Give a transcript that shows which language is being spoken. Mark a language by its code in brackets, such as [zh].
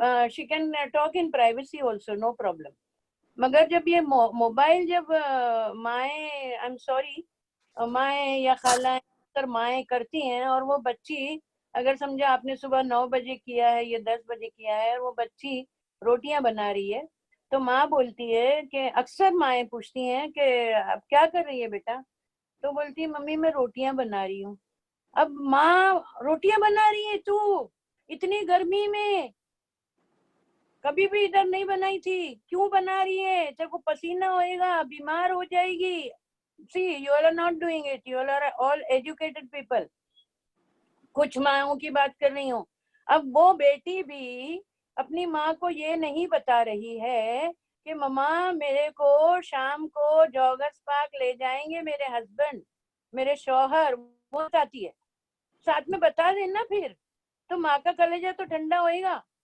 [en] She can talk in privacy also, no problem. [ur] مگر جب یہ موبائل، جب مائیں، [en] I am sorry, [ur] مائیں یا خالائیں اگر مائیں کرتی ہیں، اور وہ بچی اگر سمجھا آپ نے صبح 9 بجے کیا ہے یا 10 بجے کیا ہے، اور وہ بچی روٹیاں بنا رہی ہے، تو ماں بولتی ہے کہ اکثر مائیں پوچھتی ہیں کہ اب کیا کر رہی ہے بیٹا، تو بولتی ہے ممی میں روٹیاں بنا رہی ہوں. اب ماں روٹیاں بنا رہی ہے تو اتنی گرمی میں، کبھی بھی ادھر نہیں بنائی تھی، کیوں بنا رہی ہے؟ جب وہ پسینہ ہوئے گا بیمار ہو جائے گی. [en] See, you all are not doing it. You all are all educated people. [ur] کچھ ماؤں کی بات کر رہی ہوں. اب وہ بیٹی بھی اپنی ماں کو یہ نہیں بتا رہی ہے کہ مما میرے کو شام کو جوگرس پارک لے جائیں گے میرے ہسبینڈ، میرے شوہر، وہ چاہتی ہے. ساتھ میں بتا دینا پھر، تو ماں کا کلیجہ تو ٹھنڈا ہوئے گا.